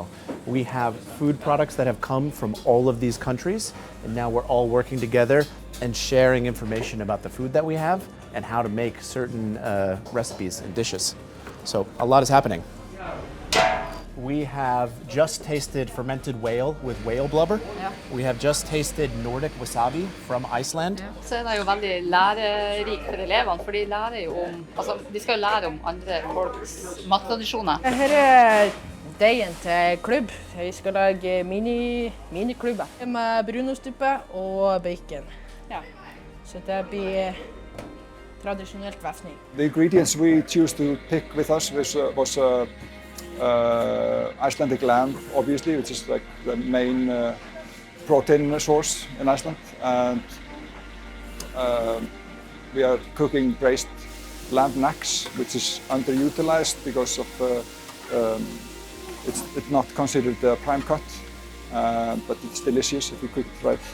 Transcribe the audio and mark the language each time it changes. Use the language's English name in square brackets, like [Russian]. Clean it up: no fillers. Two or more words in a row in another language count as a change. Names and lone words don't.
[English] We have food products that have come from all of these countries, and now we're all working together and sharing information about the food that we have and how to make certain recipes and dishes. So a lot is happening. We have just tasted fermented whale with whale blubber. [Norwegian] Ja. [English] We have just tasted Nordic wasabi from Iceland. [Norwegian] Ja. Så det jo veldig lærerikt for elevene, for de lærer jo om, de skal jo lære om andre folks mattradisjoner. Her deigen til klubb. Vi skal lage miniklubber med brunostduppe og bacon. Ja. Så det blir traditionelt vefning. [English] The ingredients we choose to pick with us was Icelandic lamb, obviously, which is like the main protein source in Iceland, and we are cooking braised lamb necks, which is underutilized because of it's not considered a prime cut, but it's delicious if you cook it right.